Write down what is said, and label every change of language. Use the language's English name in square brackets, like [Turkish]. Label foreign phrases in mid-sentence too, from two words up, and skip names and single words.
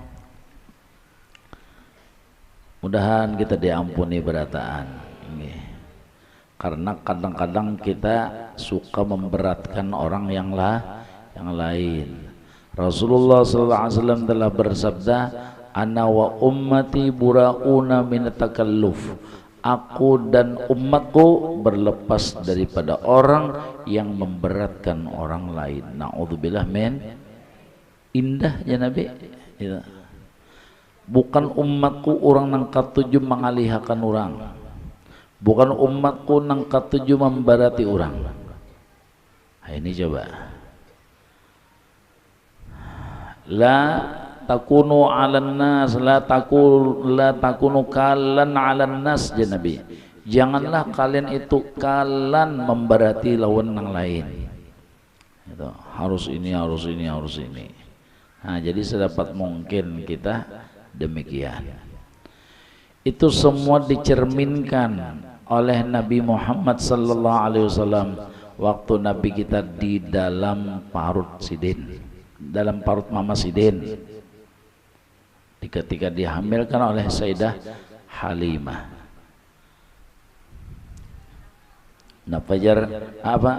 [Banjar] Mudahan kita diampuni berataan. [Indonesian] Karena kadang-kadang kita suka memberatkan orang yang lain. Rasulullah SAW telah bersabda, [Arabic] "Ana wa ummati burauna min takalluf." [Indonesian] Aku dan umatku berlepas daripada orang yang memberatkan orang lain. [Arabic] Na'udzubillah min. [Indonesian] Indah [Arabic] ya Nabi. [Indonesian] Ya. [Banjar] Bukan umatku orang nang katuju mengalihkan orang. Bukan umatku nang katuju membarati orang. [Indonesian] Nah, ini coba. [Arabic] La takunu 'alan nas, la takunu kalan 'alan nas, ya Nabi. [Banjar] Janganlah kalian itu kalan membarati lawan yang lain. [Indonesian] Itu harus ini, harus ini, harus ini. Nah, jadi sedapat mungkin kita demikian. Itu semua dicerminkan oleh Nabi Muhammad [Arabic] sallallahu alaihi wasallam [Indonesian] waktu Nabi kita di dalam parut Sidin, dalam parut Mama Sidin, ketika dihamilkan oleh Sayyidah Halimah. Nah, Fajar apa?